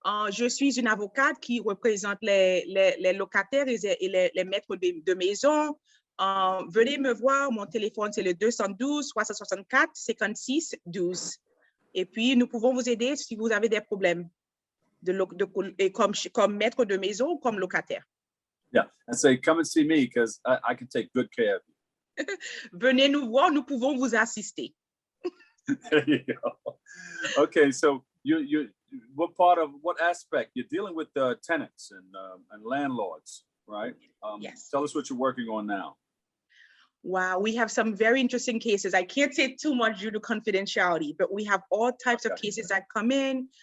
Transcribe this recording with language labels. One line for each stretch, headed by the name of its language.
French: Je suis une avocate qui représente les locataires et les maîtres de maison. Venez me voir. Mon téléphone, c'est le 212 364 56 12. Et puis, nous pouvons vous aider si vous avez des problèmes comme maître de maison ou comme locataire.
English: Yeah, and say, come and see me because I can take good care of you.
French: Venez nous voir, nous pouvons vous assister.
English: There you go. Okay, so you what aspect you're dealing with the tenants and landlords, right? Yes. Tell us what you're working on now. Wow, we have some very interesting cases. I can't say too much due to confidentiality, but we have all types of cases that come in.